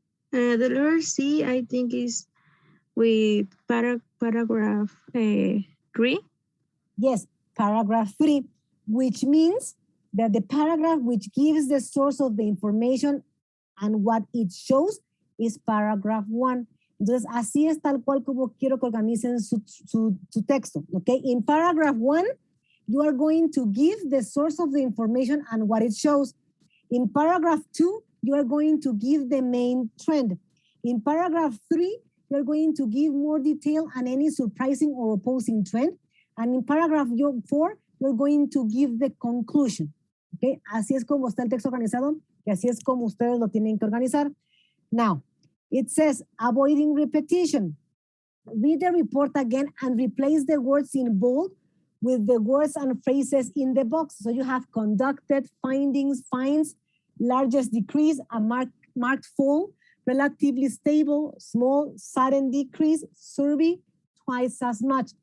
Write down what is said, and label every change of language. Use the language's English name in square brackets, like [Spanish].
[English] The letter C, I think, is with paragraph 3. Yes, paragraph 3, which means that the paragraph which gives the source of the information and what it shows is paragraph 1. [Spanish] Entonces, así es tal cual como quiero que organicen su texto, okay? [English] In paragraph 1, you are going to give the source of the information and what it shows. In paragraph 2, you are going to give the main trend. In paragraph 3, you're going to give more detail on any surprising or opposing trend. And in paragraph 4, you're going to give the conclusion. [Spanish] Okay, así es como está el texto organizado y así es como ustedes lo tienen que organizar. [English] Now, it says avoiding repetition. Read the report again and replace the words in bold with the words and phrases in the box. So you have conducted, findings, finds, largest decrease, a marked fall, relatively stable, small, sudden decrease, survey, twice as much.